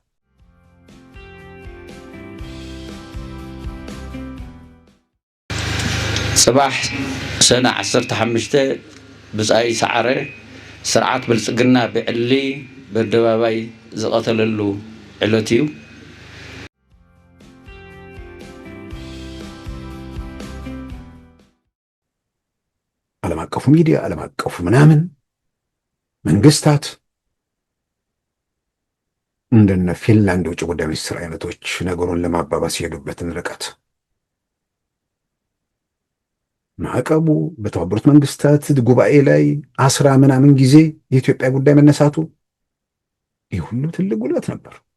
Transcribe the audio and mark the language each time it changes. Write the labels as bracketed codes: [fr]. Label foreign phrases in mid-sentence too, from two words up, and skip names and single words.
[ti] ጽባሕ ሰነ 15 ብጻይ ሰዓረ ስርዓት ብልጽግና ብዕሊ በአደባባይ ዝቐተለሉ ዕለት እዩ። [am] ዓለም አቀፉ ሚዲያ ዓለም አቀፉ ምናምን መንግስታት እንደነ ፊንላንድ የውጭ ጉዳይ ሚኒስትር አይነቶች ነገሩን ለማባባስ የሄዱበትን ርቀት ማዕቀቡ በተባበሩት መንግስታት ጉባኤ ላይ 10 ምናምን ጊዜ የኢትዮጵያ ጉዳይ መነሳቱ ይህ ሁሉ ትልቅ ጉልበት ነበር።